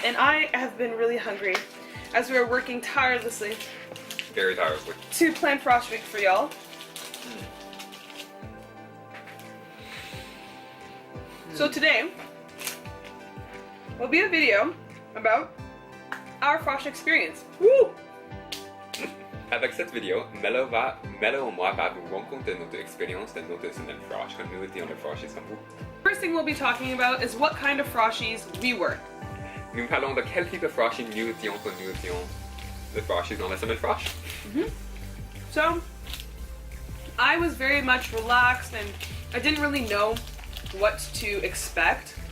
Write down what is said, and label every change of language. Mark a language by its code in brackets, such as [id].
[en] And I have been really hungry as we are working tirelessly Very tirelessly. to plan Frosh Week for y'all. So today will be a video about our Frosh experience. Woo! [fr] Avec cette vidéo, Melo et moi va vous raconter notre expérience de notre semaine Frosh quand nous étions le Froshies comme vous. [en] First thing we'll be talking about is what kind of Froshies we were. [fr] Nous parlons de quel type de Froshies nous étions quand nous étions le Froshies dans la semaine Frosh. [en] So, I was very much relaxed and I didn't really know what to expect.